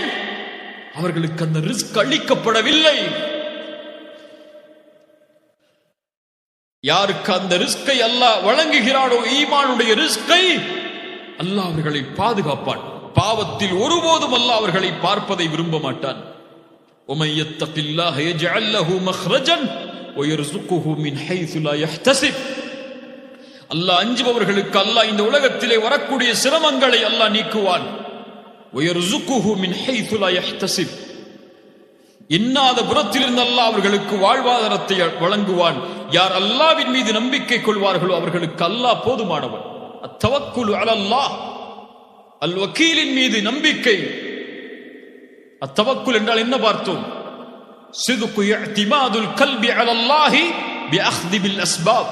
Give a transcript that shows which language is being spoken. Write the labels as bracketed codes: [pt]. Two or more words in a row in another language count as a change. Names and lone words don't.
[ta] அவர்களுக்கு அந்த ரிஸ்க் அளிக்கப்படவில்லை. யாருக்கு அந்த ரிஸ்கை அல்லாஹ் வழங்குகிறானோ, ஈமானுடைய ரிஸ்கை, அல்லாஹ் அவர்களை பாதுகாப்பான். பாவத்தில் ஒருபோதும் அல்லாஹ் அவர்களை பார்ப்பதை விரும்ப மாட்டான். [ar] وَمَن يَتَّقِ اللَّهَ يَجْعَل لَّهُ مَخْرَجًا وَيَرْزُقْهُ مِنْ حَيْثُ لَا يَحْتَسِبُ. [ta] அல்லாஹ் அஞ்சுபவர்களுக்கு அல்லாஹ் இந்த உலகத்திலே வரக்கூடிய சிரமங்களை அல்லாஹ் நீக்குவான். [ar] وَيَرْزُقْهُ مِنْ حَيْثُ لَا يَحْتَسِبُ. [ta] எண்ணாத புறத்திலிருந்து அல்லாஹ் அவர்களுக்கு வாழ்வாதாரத்தை வழங்குவான். யார் அல்லாஹ்வின் மீது நம்பிக்கை கொள்வார்களோ அவர்களுக்கு அல்லாஹ் போதுமானவன். [ar] التوكل على الله, [ta] அல் வக்கீலின் மீது நம்பிக்கை. அத்தவக்குல் என்றால் என்ன பார்த்தோம்? [ar] صدق اعتماد القلب على الله بأخذ بالأسباب.